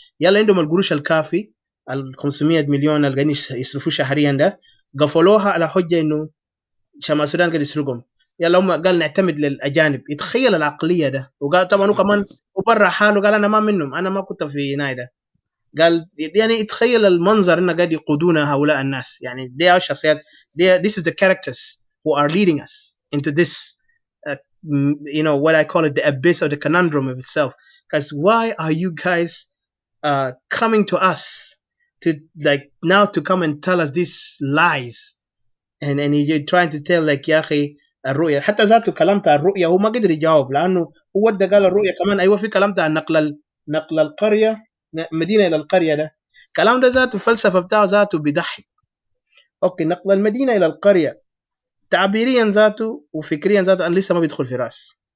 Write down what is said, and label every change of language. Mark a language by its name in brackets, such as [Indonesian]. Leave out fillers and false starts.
[Arabic] يلا عندهم القروش الكافي ال 500 مليون اللي قاعدين يصرفوه شهريا ده قفلوها على حجه انه شمال السودان قاعد يسرقهم. يلا هم قال نعتمد للاجانب. يتخيل العقليه ده. وقال طبعا هو كمان وبرا حاله قال انا ما منهم، انا ما كنت في نايدا. قال يعني يتخيل المنظر انه قاعد يقودونا هؤلاء الناس. يعني دي الشخصيات [English] this is the characters who are leading us into this uh, what I call it the abyss or the conundrum of itself. Because why are you guys coming to us to like now to come and tell us these lies and you're trying to tell like [Arabic] يا اخي الرؤيه. حتى ذاته كلامت عن الرؤيه هو ما قدر يجاوب، لانه هو ده قال الرؤيه كمان. ايوه في كلامت عن نقل القريه مدينه الى القريه ده. كلام ده ذاته فلسفه بتاعه ذاته بيضحك. اوكي نقل المدينه الى القريه تعبيريا ذاته وفكريا ذاته انا لسه ما بيدخل في راس.